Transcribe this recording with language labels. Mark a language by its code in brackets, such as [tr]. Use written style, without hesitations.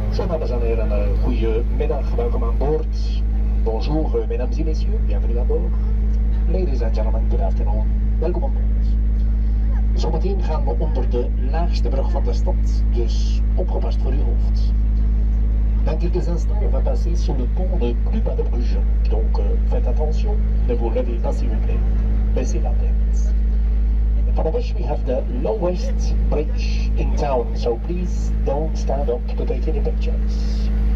[nl] Dames en heren, goedemiddag, welkom aan boord. [fr] Bonjour, mesdames et messieurs, bienvenue à bord. [en] Ladies and gentlemen, good afternoon, [nl] welkom aan boord. Zometeen gaan we onder de laagste brug van de stad, dus opgepast voor uw hoofd. [fr] Dans quelques instants, on va passer sur le pont de plus bas de Bruges, donc faites attention, ne vous levez pas s'il vous plaît, baissez la tête. [en] For which we have the lowest bridge in town, so please don't stand up to take any pictures.